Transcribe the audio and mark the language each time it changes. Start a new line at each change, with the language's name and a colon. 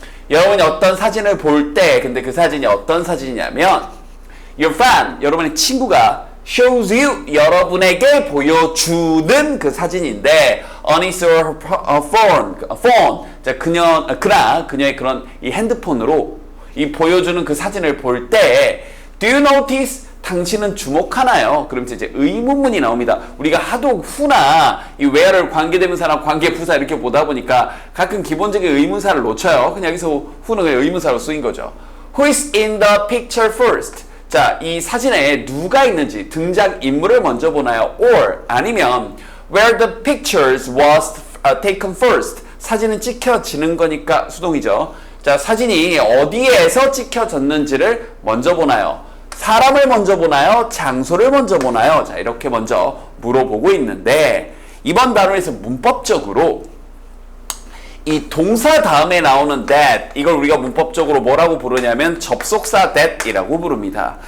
Korean: 여러분이 어떤 사진을 볼 때, 근데 그 사진이 어떤 사진이냐면,
English: your friend,
Korean: 여러분의 친구가
English: shows you,
Korean: 여러분에게 보여주는 그 사진인데,
English: on his or her phone,
Korean: 자, 그녀의 그런 이 핸드폰으로 이 보여주는 그 사진을 볼 때,
English: do you notice?
Korean: 당신은 주목하나요? 그럼 이제 의문문이 나옵니다. 우리가 하도 후나 이 where를 관계대명사나 관계부사 이렇게 보다 보니까 가끔 기본적인 의문사를 놓쳐요. 그냥 여기서 후는 의문사로 쓰인 거죠.
English: Who is in the picture first?
Korean: 자, 이 사진에 누가 있는지 등장인물을 먼저 보나요?
English: Or
Korean: 아니면
English: where the pictures was taken first.
Korean: 사진은 찍혀지는 거니까 수동이죠. 자, 사진이 어디에서 찍혀졌는지를 먼저 보나요? 사람을 먼저 보나요? 장소를 먼저 보나요? 자, 이렇게 먼저 물어보고 있는데, 이번 단어에서 문법적으로 이 동사 다음에 나오는 that, 이걸 우리가 문법적으로 뭐라고 부르냐면 접속사 that이라고 부릅니다.